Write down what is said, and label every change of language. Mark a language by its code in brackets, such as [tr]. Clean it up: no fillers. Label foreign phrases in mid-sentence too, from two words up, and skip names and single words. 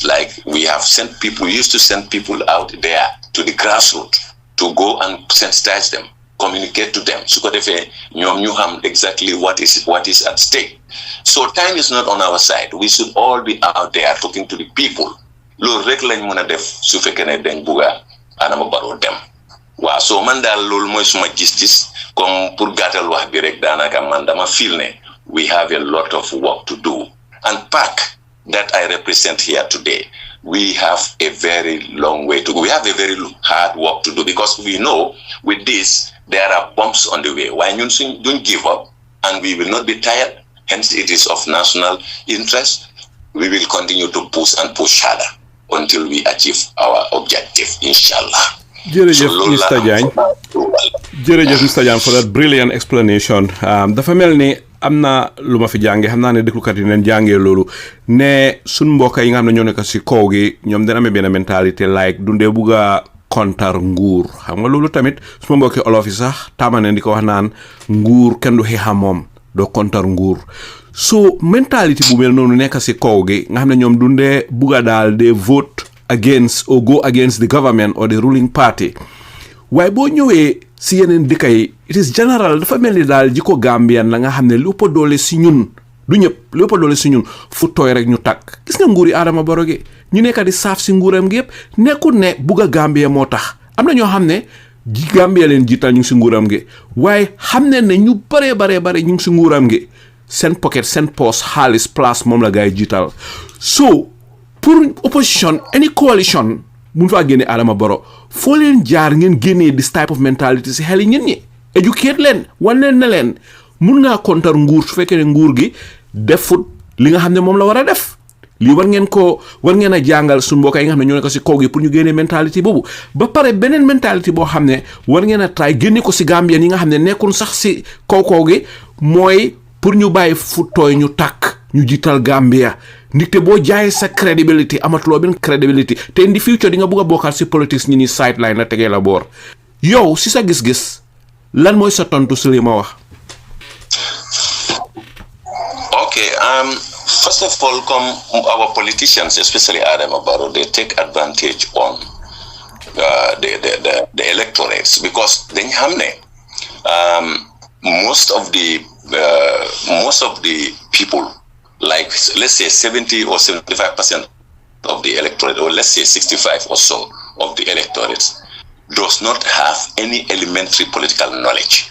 [en] Like we used to send people out there to the grassroots to go and sensitize them, communicate to them. So exactly what is at stake. So time is not on our side. We should all be out there talking to the people. [wo] Lo rek lañ mëna def su fekkene dañ buga Adama Barrow dem. Wa so man dal lol moy suma gis-gis [fr] comme pour [wo] gatal wax bi rek danaka man dama feel ne [en] we have a lot of work to do. And PAC that I represent here today, we have a very long way to go. We have a very hard work to do, because we know with this there are bumps on the way. Why don't give up, and we will not be tired. Hence, it is of national interest. We will continue to push and push harder until we achieve our objective, inshallah. [wo] Jërëjëf Mr. Jagne. Jërëjëf Mr. [en] Jagne for that brilliant explanation. [wo] Dafa mel ni am na lu ma fi jànge, xam naa ne déglukat yi neen jàngee loolu ne suñ mbokk yi nga xam ne ñoo nekk si kaw gi ñoom dana amee benn mentalité like dundee bugg a kontar nguur. Xam nga loolu tamit suma mbokki olof yi sax taamane di ko wax naan nguur kenn du xeexa moom doo kontar nguur. So mentality bu mel noonu nekk si kaw gi nga xam ne ñoom dundee bugg a daal de [en] vote against or go against the government or the ruling party. [wo] Waaye boo ñëwee si yeneen dëkk yi [en] it is general, [wo] dafa mel ni daal jikko Gambian la nga xam ne lu ëpp doole si ñun du ñëpp lu ëpp doole si ñun fu tooy rek ñu takk. Gis nga nguuri Adama Barrow gi ñu nekk di saaf si nguuram gi yëpp nekkul ne bugg a Gambia moo tax. Am na ñoo xam ne Gambia leen jiital ñu ngi si nguuram gi waaye xam ne ñu bare ñu ngi si nguuram gi seen pocket seen poste xaalis place moom la gaay jiital. So pour opposition any coalition mun faa génne Adama Barrow foo leen jaar ngeen génnee [en] this type of mentality [wo] si xel yi ñen ñi educate leen wan leen ne leen mun ngaa kontar nguur su fekkee ne nguur gi defut li nga xam ne moom la war a def. lii war ngeen a jàngal suñu mbokk yi nga xam ne ñoo nekk si kaw gi pour ñu génnee mentality boobu ba pare beneen mentality boo xam ne war ngeen a try génne ko si Gambien yi nga xam ne nekkul sax si kaw gi mooy pour ñu bàyyi fu tooy ñu tàkk ñu jiital Gambia. Ndikte boo jaayee sa credibility amatuloo benn credibility te [en] in the future [wo] di nga bugg a bokkaat si politics ñi ni sideline la tegee la boor. Yow si sa gis-gis lan mooy sa tontu si li ma wax. [en] Okay, First of all, our politicians, especially Adam Barrow, they take advantage on the electorates because then most of the people, like let's say 70 or 75% of the electorate, or let's say 65 or so of the electorates, does not have any elementary political knowledge.